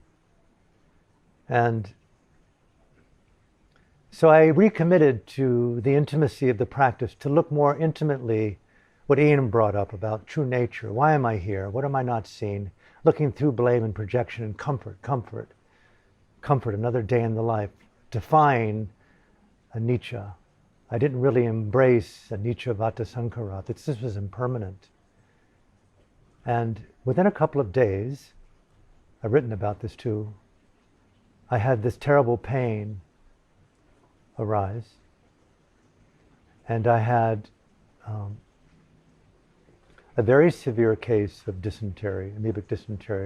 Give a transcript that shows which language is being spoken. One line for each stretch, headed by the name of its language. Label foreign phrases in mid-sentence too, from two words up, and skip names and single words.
English: And so I recommitted to the intimacy of the practice, to look more intimately what Ian brought up about true nature. Why am I here? What am I not seeing? Looking through blame and projection and comfort, another day in the life. Defying anicca. I didn't really embrace
Pali: anicca vata sankhara.
English: This was impermanent. And within a couple of days, I've written about this too, I had this terrible pain arise. And I had a very severe case of dysentery, amoebic dysentery.